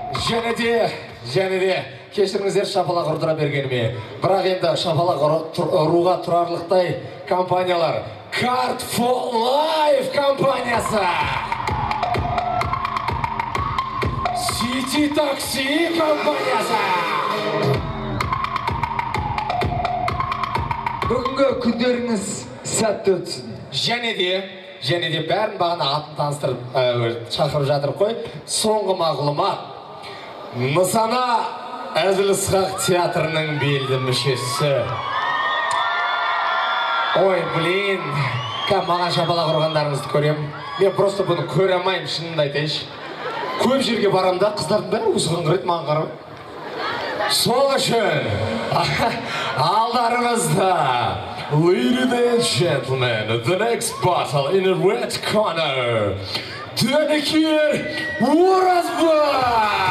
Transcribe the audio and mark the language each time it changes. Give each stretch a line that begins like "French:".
Kazakh: Және де кешіріңіздер шапалақ ұрдыра бергеніме. Бірақ енді шапалақ ұруға тұрарлықтай компаниялар.
English: Card for Life компаниясы. City Taxi компаниясы.
Kazakh: Бүгінгі күндеріңіз сәтті өтсін. Және де бәрін бағана атын таныстырып шақырып жатыр қой. Соңғы мағлұмат. Нысана Әзіл-Ысқақ театрының белді мүшесі. Ой, блин, маған шапалақ ұрғандарыңызды көрем. Мен просто бұны көре алмаймын, шынымды айтайыншы. көп жерге барамын да, қыздардың бәрі осыған қарайды, маған қарап. Сол үшін алдарыңызда,
English: ladies and gentlemen, the next battle in the red corner, Dönekir Orazbay!